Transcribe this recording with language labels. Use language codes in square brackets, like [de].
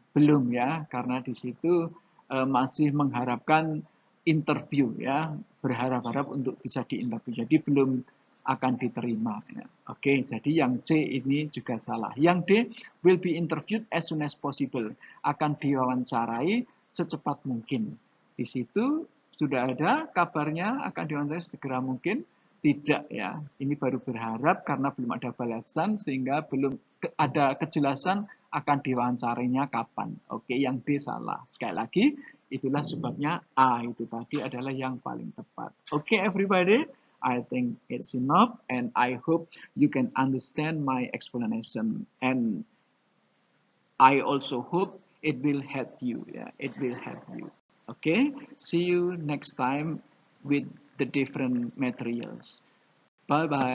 [id] Belum ya, karena di situ masih mengharapkan interview ya, berharap-harap untuk bisa diinterview. Jadi belum akan diterima. Ya. Oke, jadi yang C ini juga salah. Yang D [en] will be interviewed as soon as possible. [id] Akan diwawancarai secepat mungkin. Di situ sudah ada kabarnya akan diwawancarai segera mungkin. Tidak ya, ini baru berharap karena belum ada balasan sehingga belum ada kejelasan akan diwawancarinya kapan. Oke, yang D salah. Sekali lagi, itulah sebabnya A itu tadi adalah yang paling tepat. [en] Oke, everybody, I think it's enough and I hope you can understand my explanation and I also hope it will help you. Yeah, it will help you. Okay, see you next time with the different materials. Bye bye.